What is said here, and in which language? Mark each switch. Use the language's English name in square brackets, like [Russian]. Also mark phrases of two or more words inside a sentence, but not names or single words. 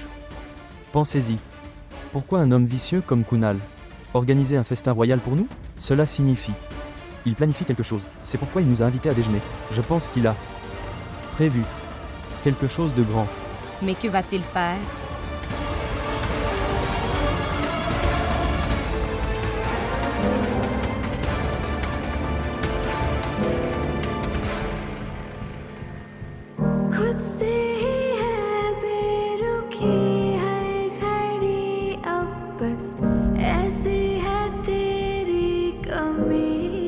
[French] Pensez-y. Pourquoi un homme vicieux comme Kunal organiser un festin royal pour nous? Cela signifie. Il planifie quelque chose. C'est pourquoi il nous a invités à déjeuner. Je pense qu'il a prévu quelque chose de grand. Mais que va-t-il faire? [Hindi] खुद से ही है बेरुखी हर घड़ी अब बस ऐसी है तेरी कमी